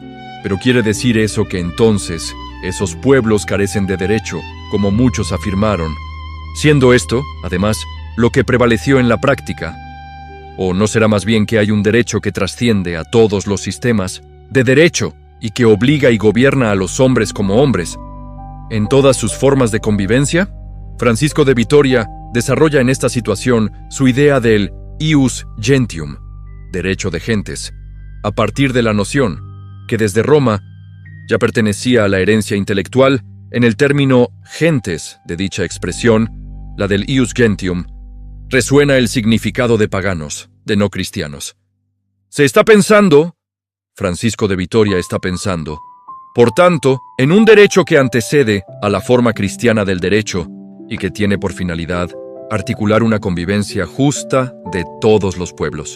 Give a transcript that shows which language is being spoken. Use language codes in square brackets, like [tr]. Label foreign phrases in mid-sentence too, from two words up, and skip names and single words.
[es] Pero quiere decir eso que entonces esos pueblos carecen de derecho, como muchos afirmaron, siendo esto, además, lo que prevaleció en la práctica. ¿O no será más bien que hay un derecho que trasciende a todos los sistemas de derecho y que obliga y gobierna a los hombres como hombres en todas sus formas de convivencia? Francisco de Vitoria desarrolla en esta situación su idea del [la] ius gentium, [es] derecho de gentes, a partir de la noción que desde Roma ya pertenecía a la herencia intelectual en el término gentes de dicha expresión, la del [la] ius gentium, [es] resuena el significado de paganos, de no cristianos. Se está pensando, Francisco de Vitoria está pensando, por tanto, en un derecho que antecede a la forma cristiana del derecho y que tiene por finalidad articular una convivencia justa de todos los pueblos.